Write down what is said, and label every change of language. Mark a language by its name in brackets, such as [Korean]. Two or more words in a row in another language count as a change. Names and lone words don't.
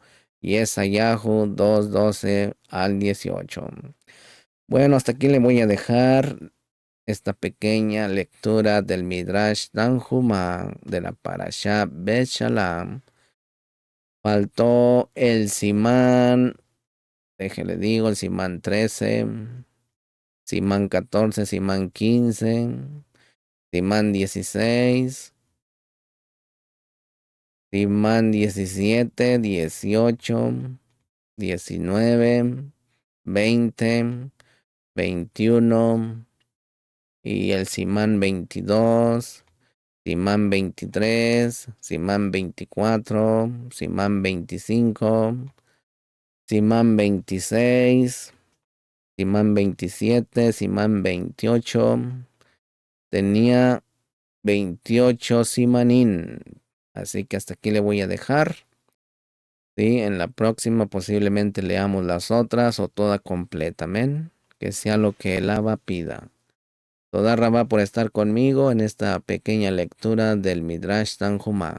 [Spanish] Yesayahu 2:12-18. Bueno, hasta aquí le voy a dejar esta pequeña lectura del Midrash Tanhuma de la Parashá Bet Shalom. Faltó el Simán, déjele digo, el Simán 13, Simán 14, Simán 15, Simán 16, Simán 17, 18, 19, 20, 21 y el Simán 22, Simán 23, Simán 24, Simán 25, Simán 26, Simán 27, Simán 28. Tenía 28 Simanín. Así que hasta aquí le voy a dejar. Sí, en la próxima posiblemente leamos las otras o toda completa. Amén. Que sea lo que el Abba pida. [Hebrew] תודה רבה [Spanish] por estar conmigo en esta pequeña lectura del Midrash Tanhumá.